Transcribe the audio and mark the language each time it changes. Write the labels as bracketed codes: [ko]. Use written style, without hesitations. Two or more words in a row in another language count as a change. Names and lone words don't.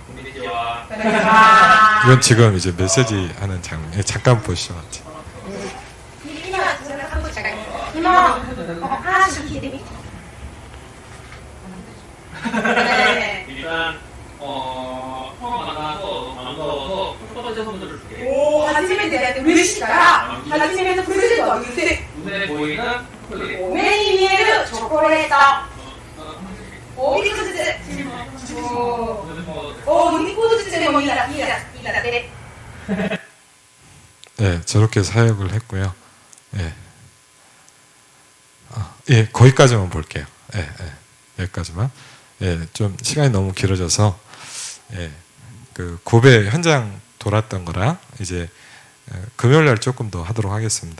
[ko] 이건 지금 이제 메시지 하는 장면. 잠깐 보시죠. 일단 처음 만나서 반가워서 첫 번째 선물을 줄게. [ja] 初めてで嬉しいから初めのプレゼントをあげて [ko] 눈에 보이는 초콜릿. [ja] 目に見えるチョコレートお一個ずつお2個ずつでもいいからね [ko] 네, 저렇게 사역을 했고요. 예. 예, 거기까지만 볼게요. 예, 여기까지만. 예, 좀 시간이 너무 길어져서, 그 고베 현장 돌았던 거라 이제 금요일 날 조금 더 하도록 하겠습니다.